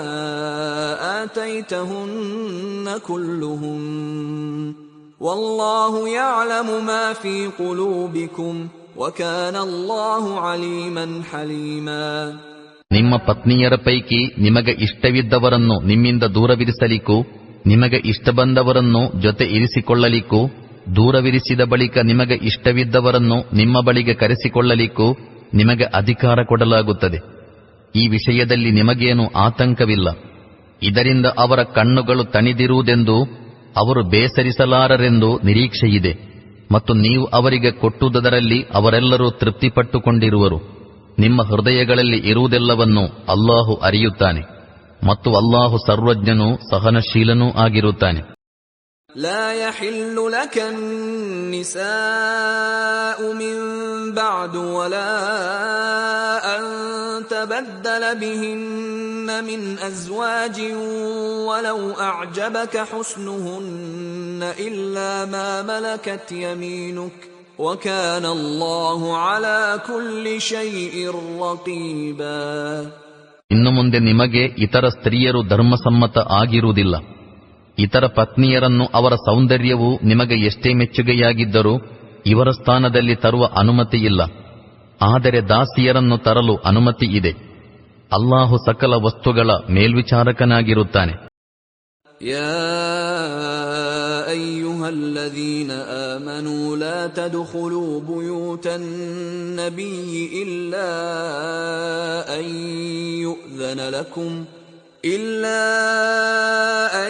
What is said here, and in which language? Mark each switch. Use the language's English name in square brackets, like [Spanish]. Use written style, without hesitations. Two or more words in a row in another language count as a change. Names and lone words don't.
[Arabic] آتيتهن كلهم والله يعلم ما في قلوبكم وكان الله عليما حليما. [Kannada] ನಿಮ್ಮ ಪತ್ನಿಯರ ಪೈಕಿ ನಿಮಗೆ ಇಷ್ಟವಿದ್ದವರನ್ನು ನಿಮ್ಮಿಂದ ದೂರವಿರಿಸಲಿಕ್ಕೂ ನಿಮಗೆ ಇಷ್ಟ ಬಂದವರನ್ನು ಜೊತೆ ಇರಿಸಿಕೊಳ್ಳಲಿಕ್ಕೂ, ದೂರವಿರಿಸಿದ ಬಳಿಕ ನಿಮಗೆ ಇಷ್ಟವಿದ್ದವರನ್ನು ನಿಮ್ಮ ಬಳಿಗೆ ಕರೆಸಿಕೊಳ್ಳಲಿಕ್ಕೂ ನಿಮಗೆ ಅಧಿಕಾರ ಕೊಡಲಾಗುತ್ತದೆ. ಈ ವಿಷಯದಲ್ಲಿ ನಿಮಗೇನು ಆತಂಕವಿಲ್ಲ. ಇದರಿಂದ ಅವರ ಕಣ್ಣುಗಳು ತಣಿದಿರುವುದೆಂದು, ಅವರು ಬೇಸರಿಸಲಾರರೆಂದು ನಿರೀಕ್ಷೆಯಿದೆ. ಮತ್ತು ನೀವು ಅವರಿಗೆ ಕೊಟ್ಟುದರಲ್ಲಿ ಅವರೆಲ್ಲರೂ ತೃಪ್ತಿಪಟ್ಟುಕೊಂಡಿರುವರು. ನಿಮ್ಮ ಹೃದಯಗಳಲ್ಲಿ ಇರುವುದೆಲ್ಲವನ್ನೂ ಅಲ್ಲಾಹು ಅರಿಯುತ್ತಾನೆ ಮತ್ತು ಅಲ್ಲಾಹು ಸರ್ವಜ್ಞನೂ ಸಹನಶೀಲನೂ ಆಗಿರುತ್ತಾನೆ. [Arabic] لا يحل لك النساء من بعد ولا أن تبدل بهن من أزواج ولو أعجبك حسنهن إلا ما ملكت يمينك وكان الله على كل شيء رقيبا. [Kannada] ಇನ್ನು ಮುಂದೆ ನಿಮಗೆ ಇತರ ಸ್ತ್ರೀಯರು ಧರ್ಮಸಮ್ಮತ ಆಗಿರುವುದಿಲ್ಲ. ಇತರ ಪತ್ನಿಯರನ್ನು ಅವರ ಸೌಂದರ್ಯವು ನಿಮಗೆ ಎಷ್ಟೇ ಮೆಚ್ಚುಗೆಯಾಗಿದ್ದರೂ ಇವರ ಸ್ಥಾನದಲ್ಲಿ ತರುವ ಅನುಮತಿ ಇಲ್ಲ. ಆದರೆ ದಾಸಿಯರನ್ನು ತರಲು ಅನುಮತಿ ಇದೆ. ಅಲ್ಲಾಹು ಸಕಲ ವಸ್ತುಗಳ ಮೇಲ್ವಿಚಾರಕನಾಗಿರುತ್ತಾನೆ. [Arabic] يا أيها الذين آمنوا لا تدخلوا بيوت النبي إلا أن